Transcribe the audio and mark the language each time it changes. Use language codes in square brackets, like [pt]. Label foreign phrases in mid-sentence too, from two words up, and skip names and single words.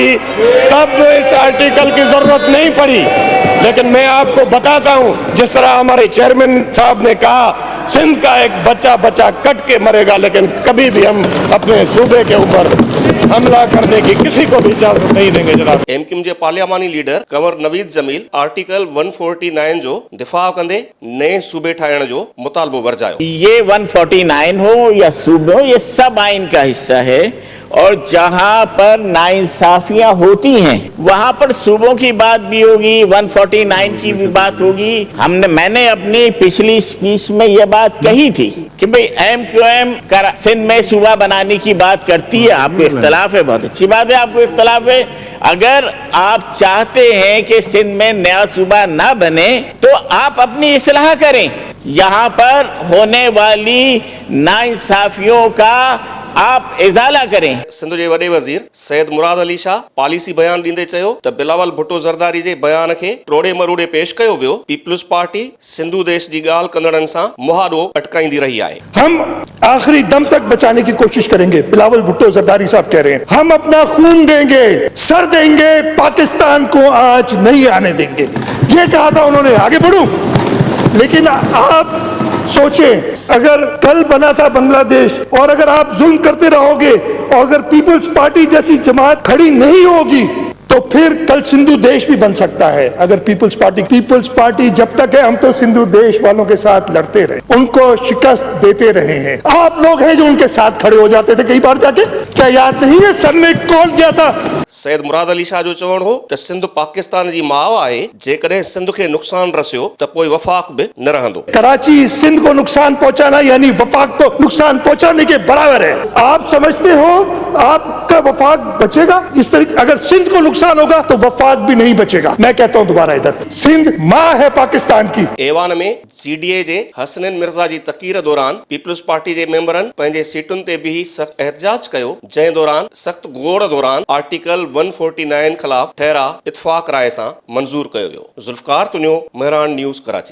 [ur] تب اس آرٹیکل کی ضرورت نہیں پڑی. لیکن میں آپ کو بتاتا ہوں، جس طرح ہمارے چیئرمین صاحب نے کہا، سندھ کا ایک بچہ کٹ کے مرے گا، لیکن کبھی بھی ہم اپنے صوبے کے اوپر حملہ کرنے کی کسی کو بھی اجازت نہیں دیں گے. जनाब [sd] एमक्यूएम जे पार्लियामानी लीडर कंवर नवीद जमील आर्टिकल 149 जो दिफ़ा कंदे नए सूबे ठाहिण जो मुतालबो वरजायो। [ur] یہ 149 ہو یا صوبے ہو، یہ سب آئین کا حصہ ہے. اور جہاں پر ناانصافیاں ہوتی ہیں وہاں پر صوبوں کی بات بھی ہوگی، 149 کی بھی بات ہوگی. میں نے اپنی پچھلی اسپیچ میں یہ بات کہی تھی کہ بھائی ایم کیو ایم سندھ میں صوبہ بنانے کی بات کرتی ہے. آپ کو اختلاف ہے، بہت اچھی بات ہے، آپ کو اختلاف ہے۔ اگر آپ چاہتے ہیں کہ سندھ میں نیا صوبہ نہ بنے تو آپ اپنی اصلاح کریں. یہاں پر ہونے والی ناانصافیوں کا آپ ازالہ کریں. [sd] सिंध जे वॾे वज़ीर सैयद मुराद अली शाह पॉलिसी बयान ॾींदे चयो त बिलावल भुट्टो ज़रदारी जे बयान खे टोड़े मरोड़े पेश कयो वियो। पीपल्स पार्टी सिंधु देश जी ॻाल्हि कंदड़नि सां मुहारो अटकाईंदी रही आहे। [ur] ہم آخری دم تک بچانے کی کوشش کریں گے۔ بلاول بھٹو زرداری صاحب کہہ رہے ہیں ہم اپنا خون دیں گے، سر دیں گے، پاکستان کو آج نہیں آنے دیں گے. یہ کہا تھا انہوں نے. آگے بڑھوں، لیکن آپ سوچیں، اگر کل بنا تھا بنگلہ دیش اور اگر آپ ظلم کرتے رہو گے اور اگر پیپلز پارٹی جیسی جماعت کھڑی نہیں ہوگی تو پھر کل سندھو دیش بھی بن سکتا ہے. اگر پیپلز پارٹی جب تک ہے، ہم تو سندھو دیش والوں کے ساتھ لڑتے رہے، ان کو شکست دیتے رہے ہیں. آپ لوگ ہیں جو ان کے ساتھ کھڑے ہو جاتے تھے کئی بار جاکے۔ کیا یاد نہیں ہے سر نے کال کیا تھا? [sd] सैयद मुराद अली शाह जो चवणु हो त सिंध पाकिस्तान जी माउ आहे। जेकॾहिं सिंध खे नुक़सानु रसियो त पोइ वफ़ाक़ बि न रहंदो। [ur] کراچی سندھ کو نقصان پہنچانا یعنی وفاق کو نقصان پہنچانے کے برابر ہے. آپ سمجھتے ہو آپ کا وفاق بچے گا? اس طریقے اگر سندھ کو نقصان ہوگا تو وفاق بھی نہیں بچے گا. میں کہتا ہوں دوبارہ، ادھر سندھ ماں ہے پاکستان کی. [sd] एवान में जीडीए जे हसनैन मिर्ज़ा जी तक़रीर दौरान पीपल्स पार्टी जे मेंबरनि पंहिंजे सीटुनि ते बि सख़्त एहतजाज कयो, जंहिं दौरान सख़्त गोड़ दौरान आर्टिकल 149 ख़िलाफ़ ठहराव इत्तफ़ाक़ राय सां मंज़ूर कयो वियो। ज़ुल्फ़कार तुंहिंजो, मेहरान न्यूज़, कराची।